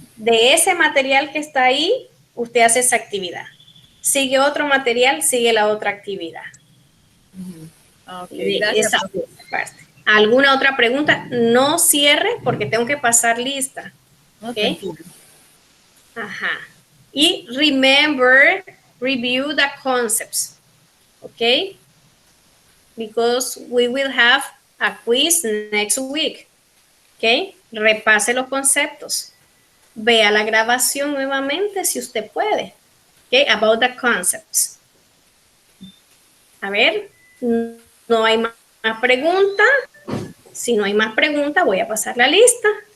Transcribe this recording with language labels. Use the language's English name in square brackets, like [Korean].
[Spanish] De ese material que está ahí, usted hace esa actividad. Sigue otro material, sigue la otra actividad. Okay, De gracias. esa parte. ¿Alguna otra pregunta? No cierre porque tengo que pasar lista. No, ¿Ok? tranquilo. Ajá. [English] Y remember, review the concepts. ¿Ok? Because we will have a quiz next week. [Spanish] ¿Ok? Repase los conceptos. Vea la grabación nuevamente si usted puede. ¿Ok? [English] About the concepts. [Spanish] A ver, no hay más preguntas. Si no hay más preguntas, voy a pasar la lista.